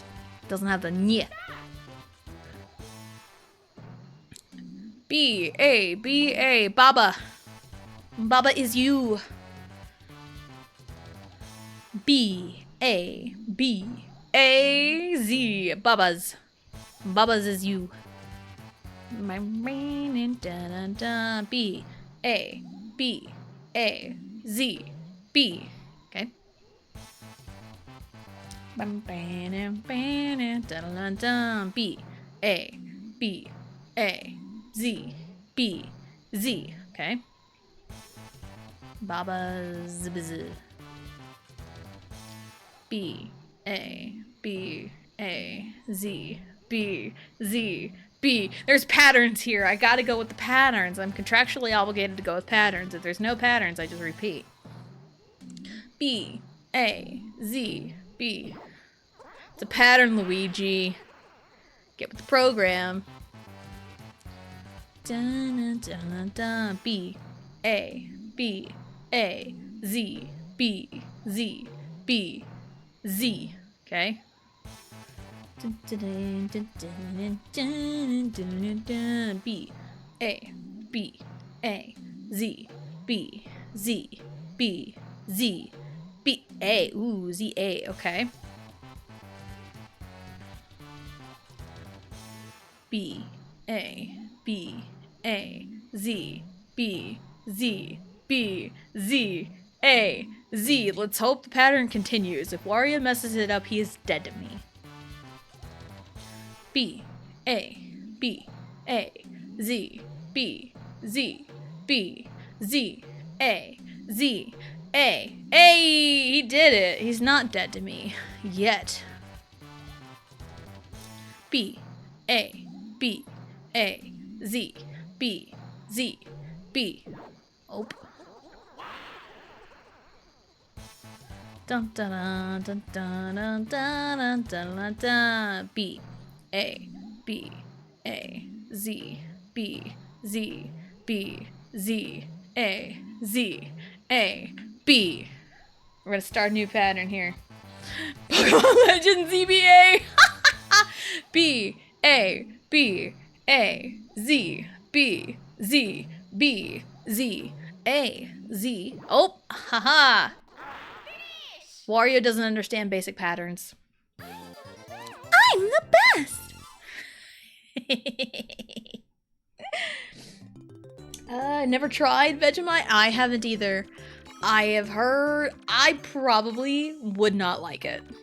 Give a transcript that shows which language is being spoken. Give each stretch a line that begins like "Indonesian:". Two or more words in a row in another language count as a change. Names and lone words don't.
English: It doesn't have the nye. B-A, Baba. Baba is you. B-A-B-A-Z. Babas. Babas is you. My brain and da-da-da. B-A-B-A-Z. B. Okay. B-A-B-A-Z. B-A-B-A-Z. Okay. Baba's B-A-B-A-Z-B-Z-B. There's patterns here. I gotta go with the patterns. I'm contractually obligated to go with patterns. If there's no patterns, I just repeat. B-A-Z-B. It's a pattern, Luigi. Get with the program. Dun-dun-dun-dun-dun. B-A-B-A-Z-B-Z-B-Z. Okay? B-A-B-A-Z-B-Z-B-Z-B-A. Ooh, Z-A. Okay. B-A-B-A-Z-B-Z-B-Z-A-Z. Let's hope the pattern continues. If Wario messes it up, he is dead to me. B-A-B-A-Z-B-Z-B-Z-A-Z-A. Hey, he did it. He's not dead to me. Yet. B, A, B, A, Z, B, Z, B. Oh. Dun dun dun dun dun dun dun dun dun. B, A, B, A, Z, B, Z, B, Z, A, Z, A, B. We're gonna start a new pattern here. Pokemon Legends ZBA. B, A, B, A, Z, B, Z, B, Z, A, Z. Oh, haha. Wario doesn't understand basic patterns. I'm the best! Never tried Vegemite? I haven't either. I have heard I probably would not like it.